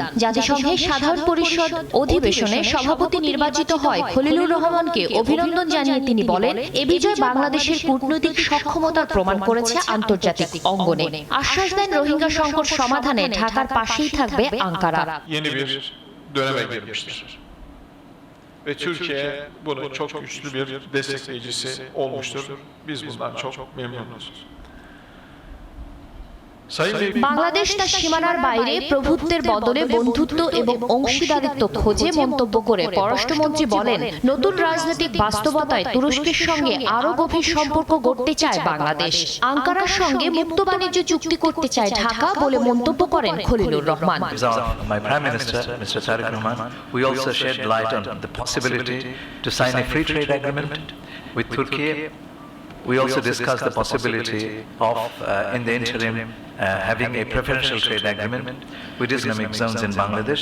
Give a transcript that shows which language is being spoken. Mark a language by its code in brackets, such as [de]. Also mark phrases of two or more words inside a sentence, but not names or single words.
[bn] জাতিসংঘের সাধারণ পরিষদ অধিবেশনে সভাপতি নির্বাচিত হয় খলিলুর রহমানকে অভিনন্দন জানিয়ে তিনি বলেন, এ বিজয় বাংলাদেশের কূটনৈতিক সক্ষমতার প্রমাণ করেছে আন্তর্জাতিক অঙ্গনে। আশ্বাস দেন রোহিঙ্গা সংকট সমাধানে ঢাকার পাশেই থাকবে আঙ্কারা। [tr] Yeni bir döneme girmiştir. Ve Türkiye bunun çok güçlü bir destekleyicisi olmuştur. Biz bundan çok memnunuz. [bn] বাংলাদেশ তার সীমানার বাইরে প্রভুত্বের বদলে বন্ধুত্ব এবং অংশীদারিত্ব খোঁজে মন্তব্য করে পররাষ্ট্রমন্ত্রী বলেন, নতুন রাজনৈতিক বাস্তবতায় তুরস্কের সঙ্গে আরও গভীর সম্পর্ক গড়তে চায় বাংলাদেশ। আঙ্কারার সঙ্গে মুক্ত বাণিজ্য চুক্তি করতে চায় ঢাকা বলে মন্তব্য করেন খলিলুর রহমান। [en] My Prime Minister, Mr. Tariq Rahman, we also shed light on the possibility to sign a free trade agreement with Turkey. We also discussed the possibility of, in the interim, having a preferential trade agreement with Islamic zones in Bangladesh.